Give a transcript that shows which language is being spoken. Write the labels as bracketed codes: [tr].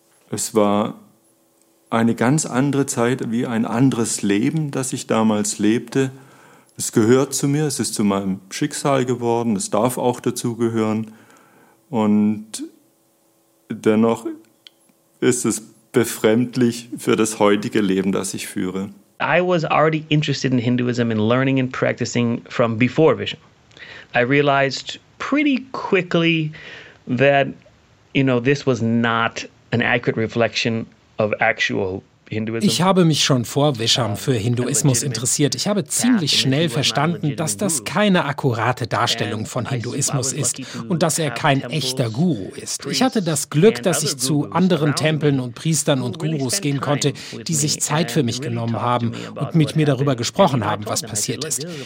[de] Es war eine ganz andere Zeit, wie ein anderes Leben, das ich damals lebte. Es gehört zu mir, es ist zu meinem Schicksal geworden, es darf auch dazu gehören. Und dennoch ist es befremdlich für das heutige Leben, das ich führe. [en] I was already interested in Hinduism and learning and practicing from before Vision. I realized pretty quickly that this was not an accurate reflection of actual Hinduism. [de] Ich habe mich schon vor Visham für Hinduismus interessiert. Ich habe ziemlich schnell verstanden, dass das keine akkurate Darstellung von Hinduismus ist und dass er kein echter Guru ist. Ich hatte das Glück, dass ich zu anderen Tempeln und Priestern und Gurus gehen konnte, die sich Zeit für mich genommen haben und mit mir darüber gesprochen haben, was passiert ist.